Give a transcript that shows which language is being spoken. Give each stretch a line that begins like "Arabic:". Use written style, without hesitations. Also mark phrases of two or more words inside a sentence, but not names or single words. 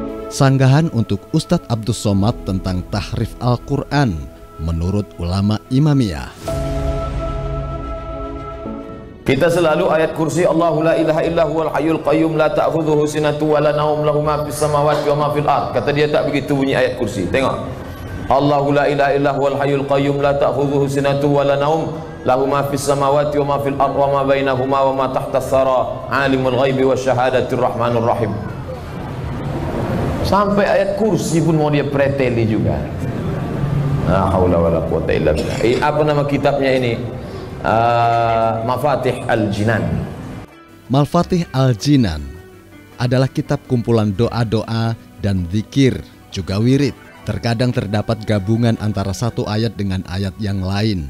Indonesian: Sanggahan untuk Ustadz Abdus Somad tentang tahrif Al-Quran menurut ulama Imamiyah. Kita selalu ayat kursi
Arabic: الله لا إله إلا هو الحي القيوم لا تأخذه سنة ولا نوم له ما في السماوات وما في الأرض.
Indonesian: Kata dia tak begitu bunyi ayat kursi. Tengok.
Arabic: الله لا إله إلا هو الحي القيوم لا تأخذه سنة ولا نوم له ما في السماوات وما في الأرض وما بينهما وما تحت الثرى عالم الغيب والشهادة الرحمن الرحيم.
Indonesian: Sampai ayat kursi pun mau dia preteli juga.
Arabic: لا حول ولا قوة إلا بالله.
Indonesian: Apa nama kitabnya ini? Mafatih Al-Jinan. Mafatih Al-Jinan adalah kitab kumpulan doa-doa dan zikir, juga wirid. Terkadang terdapat gabungan antara satu ayat dengan ayat yang lain.